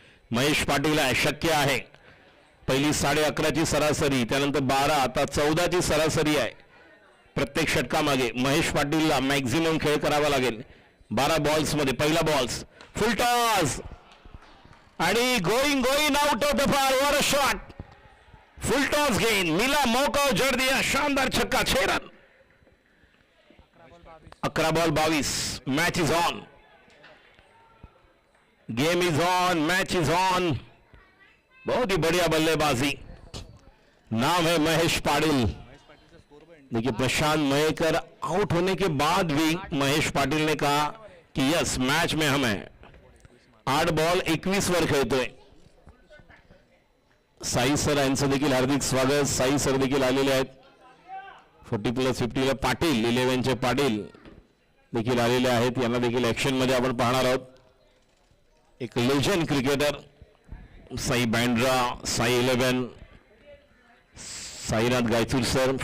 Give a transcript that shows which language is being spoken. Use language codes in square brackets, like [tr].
[mr] महेश पाटील आहे, शक्य आहे. पहिली 11.5ची सरासरी, त्यानंतर 12, आता 14ची सरासरी आहे प्रत्येक षटकामागे. महेश पाटीलला मॅक्झिमम खेळ करावा लागेल 12 बॉल्समध्ये. पहिला बॉल्स फुल टॉस आणि [en] Going out of the far. What a shot. [hi] Full toss gain मिला मौका जड़ दिया. शानदार छक्का. 6 run. [en] 11 ball 22. Match is on. Game is on. Match is on. [hi] बहुत ही बढ़िया बल्लेबाजी. नाम है महेश पाटिल. देखिए प्रशांत मयेकर आउट होने के बाद भी महेश पाटिल ने कहा कि यस मैच में हम हैं. [mr] 8 बॉल 21 वर खेळतोय. साई सर यांचं देखील हार्दिक स्वागत. साई सर देखील आलेले आहेत. 40+50 ला पाटील 11चे पाटील देखील आलेले आहेत. यांना देखील ऍक्शन मध्ये आपण पाहणार आहोत. एक legend cricketer Sai Bandra, Sai 11, Sainath गायचूर sir.